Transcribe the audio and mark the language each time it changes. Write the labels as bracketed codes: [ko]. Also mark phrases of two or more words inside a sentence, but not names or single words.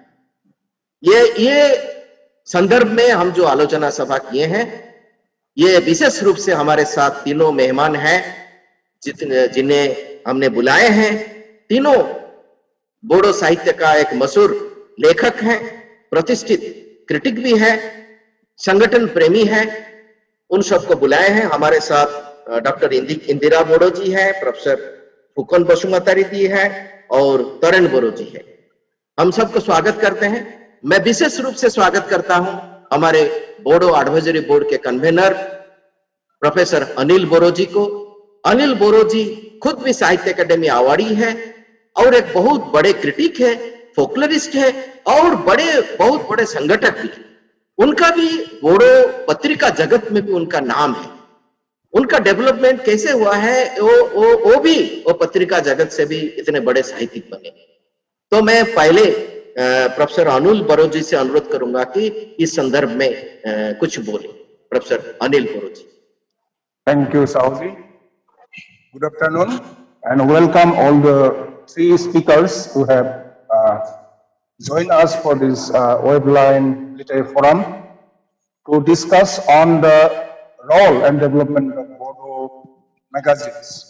[hi] ये संदर्भ में हम जो आलोचना सभा किए हैं, ये विशेष रूप से हमारे साथ तीनों मेहमान हैं जिन्हें हमने बुलाए हैं। तीनों बोडो साहित्य का एक मशहूर लेखक हैं, प्रतिष्ठित क्रिटिक भी है, संगठन प्रेमी है। उन सबको बुलाए हैं। हमारे साथ डॉक्टर इंदिरा बोडो जी है, प्रोफेसर फुकन बसुमतारी जी है और तरण बोरो जी है। हम सबको स्वागत करते हैं। मैं विशेष रूप से स्वागत करता हूं हमारे बोडो [en] advisory board [hi] के कन्वेनर प्रोफेसर अनिल बोरो जी को। अनिल बोरो जी खुद भी साहित्य अकादमी अवार्डी है और एक बहुत बड़े क्रिटिक है, फोकलरिस्ट है और बहुत बड़े संगठक भी है। उनका भी बोडो पत्रिका जगत में भी उनका नाम है। उनका डेवलपमेंट कैसे हुआ है वो पत्रिका जगत से भी इतने बड़े साहित्यिक बने। तो मैं पहले प्रोफेसर अनिल बोरो जी से अनुरोध करूंगा कि इस संदर्भ में कुछ बोले। प्रोफेसर अनिल बोरो जी। [en] Thank you, Saoji. Good afternoon and welcome all the three speakers who have joined us for this Webline Literary Forum to discuss on the role and development of Bodo magazines.